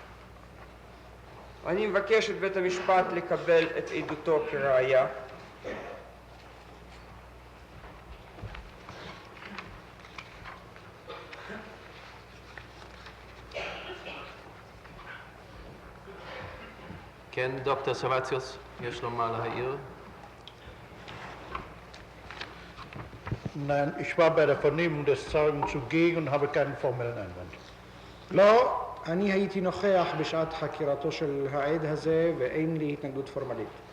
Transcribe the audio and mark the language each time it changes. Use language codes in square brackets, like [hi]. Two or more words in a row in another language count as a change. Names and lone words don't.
[he] אני מבקש את בית המשפט לקבל את עדותו כראיה. כן, דוקטור סרווציוס, יש לו מה להעיר? [de] Nein, ich war bei der Vernehmung des Zeugen zugegen und habe keinen formellen Einwand. [he] לא, אני הייתי נוכח בשעת חקירתו של העד הזה ואין לי התנגדות פורמלית.